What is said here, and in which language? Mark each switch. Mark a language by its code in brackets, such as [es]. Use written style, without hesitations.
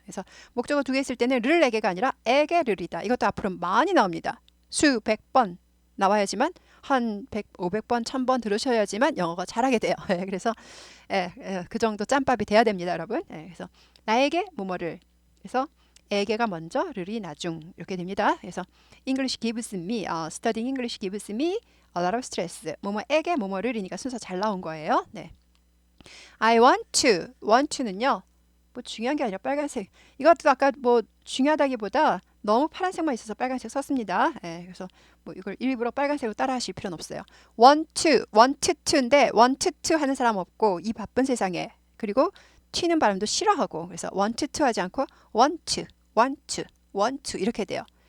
[ko] 그래서 목적어 두 개 있을 때는 를 에게가 아니라 에게 르이다. 이것도 앞으로 많이 나옵니다. 수백 번 나와야지만 한 100, 500번, 1000번 들으셔야지만 영어가 잘하게 돼요. 그래서 그 정도 짬밥이 돼야 됩니다, 여러분. 그래서 나에게 뭐뭐를 그래서 에게가 먼저, 르이 나중 이렇게 됩니다. 그래서 [en] English gives me, studying English gives me a lot of stress. [ko] 뭐뭐에게 뭐뭐를이니까 순서 잘 나온 거예요. 네. [en] I want to [ko] 는요. 뭐 중요한 게 아니라 빨간색. 이것도 아까 뭐 중요하다기보다 너무 파란색만 있어서 빨간색 썼습니다. 그래서 뭐 이걸 일부러 빨간색으로 따라 하실 필요는 없어요. [en] want to [ko] 인데 want to 하는 사람 없고 이 바쁜 세상에 그리고 튀는 발음도 싫어하고 그래서 want to 하지 않고 want to 이렇게 돼요.